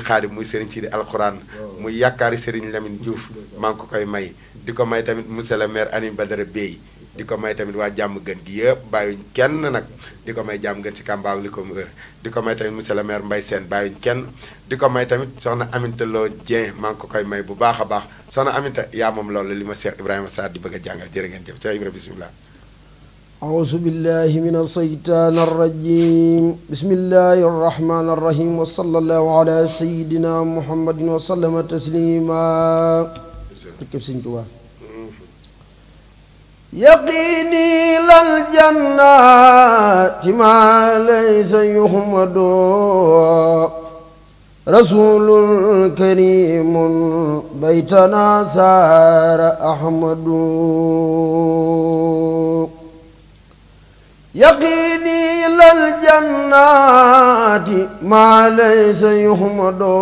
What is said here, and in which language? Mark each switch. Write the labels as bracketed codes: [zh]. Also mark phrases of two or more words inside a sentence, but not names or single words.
[wo] Khadim muy Serigne Sidi alquran muy yaakaari Serigne Lamine Diouf maa ngi ko koy may di ko may tamit [fr] monsieur le maire [wo] Anim Badara Bey di ko may tamit waa jàmm gën gi yëpp bàyyuñ kenn nag di ko may jàmm gën si Kambaaw li ko mu wër di ko may tamit [fr] monsieur le maire [wo] Mbaye Sène bàyyuñ kenn di ko may tamit soxna Aminta Lo Dieng maa ngi ko koy may bu baax a baax soxna Aminta yaa moom loolu li ma Cheikh Ibrahima Sarr di bëgg a jàngal jërë ngeen jëf Cheikh Ibrahima bismillah [ar] أعوذ بالله من الشيطان الرجيم بسم الله الرحمن الرحيم وصلى الله على سيدنا محمد وسلم تسليما يقيني للجنات ما ليس يحمد رسول كريم بيتنا سار أحمد يقيني للجنات ما ليس يحمد